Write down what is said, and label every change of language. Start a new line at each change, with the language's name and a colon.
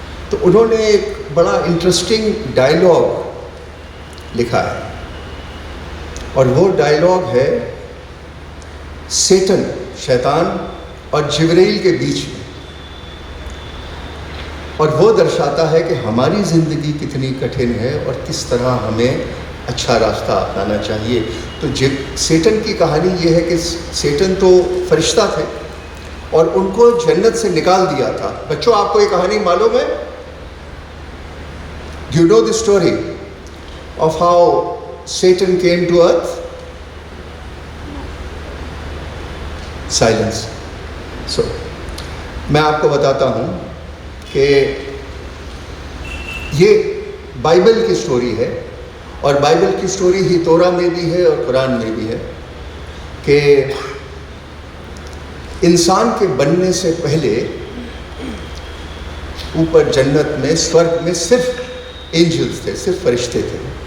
Hindi: तो उन्होंने एक बड़ा इंटरेस्टिंग डायलॉग लिखा है और वो डायलॉग है सेटन, शैतान और जिब्राइल के बीच में, और वो दर्शाता है कि हमारी ज़िंदगी कितनी कठिन है और किस तरह हमें अच्छा रास्ता अपनाना चाहिए। तो सेटन की कहानी ये है कि सेटन तो फरिश्ता थे और उनको जन्नत से निकाल दिया था। बच्चों, आपको ये कहानी मालूम है?
English: Do you know the story of how Satan came to earth? Silence.
Hindi: So, मैं आपको बताता हूँ कि ये बाइबल की स्टोरी है और बाइबल की स्टोरी ही तोरा में भी है और कुरान में भी है कि इंसान के बनने से पहले ऊपर जन्नत में, स्वर्ग में सिर्फ एंजल्स थे, सिर्फ फरिश्ते थे।